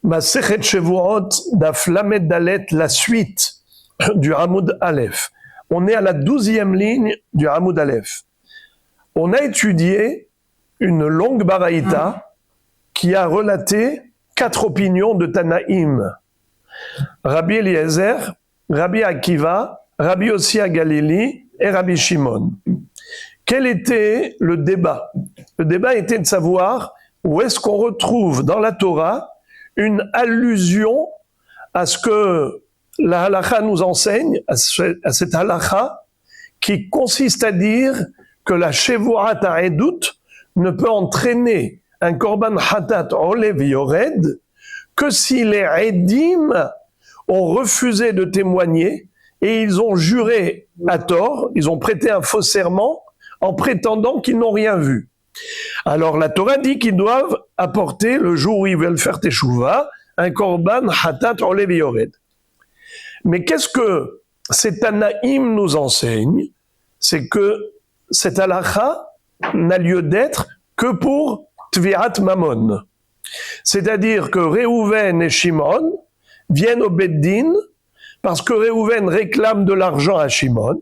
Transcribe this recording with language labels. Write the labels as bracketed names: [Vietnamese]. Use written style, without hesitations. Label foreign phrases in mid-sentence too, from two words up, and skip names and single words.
[Hebrew] מסכת שבועות דף ל״ד, [French] la suite du [Hebrew] עמוד א. [French] On est à la 12e ligne du [Hebrew] עמוד א. [French] On a étudié une longue baraïta qui a relaté 4 opinions de Tanaïm. Rabbi Eliezer, Rabbi Akiva, Rabbi Yossi Galili et Rabbi Shimon. Quel était le débat? Le débat était de savoir où est-ce qu'on retrouve dans la Torah une allusion à ce que la halakha nous enseigne, à cette halakha qui consiste à dire que la [Hebrew] שבועת העדות [French] ne peut entraîner un [Hebrew] קרבן חטאת עולה ויורד [French] que si les edim ont refusé de témoigner et ils ont juré à tort, ils ont prêté un faux serment en prétendant qu'ils n'ont rien vu. Alors la Torah dit qu'ils doivent apporter, le jour où ils veulent faire teshuva, un [Hebrew] קרבן חטאת עולה ויורד. [French] Mais qu'est-ce que ces Tanaïm nous enseignent? C'est que cette halakha n'a lieu d'être que pour [Hebrew] תביעת ממון. [French] C'est-à-dire que Réhouven et Shimon viennent au Beddin parce que Réhouven réclame de l'argent à Shimon.